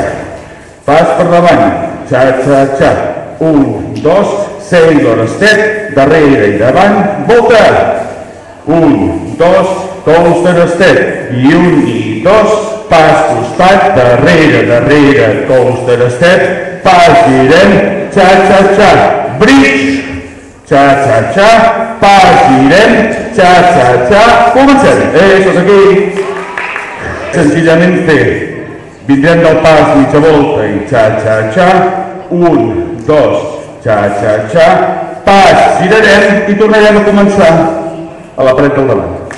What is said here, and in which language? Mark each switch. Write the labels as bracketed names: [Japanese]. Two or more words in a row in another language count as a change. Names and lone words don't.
[Catalan] pas per davant, xa-xa, xa, 1, 2, [English] sailor step, [Catalan] darrere i davant, volta, 1, 2, [English] coaster step, [Catalan] i 1 i 2, pas costat, darrere, darrere, [English] coaster step, [Catalan] pas, girem, xa, xa, xa, bridge, xa, xa, xa, pas, girem, xa, xa, xa, comencem. Això és aquí. Senzillament fer. Vindrem del pas, mitja volta i xa, xa, xa, 1, 2, xa, xa, xa, pas, girarem i tornarem a començar a la paret del davant.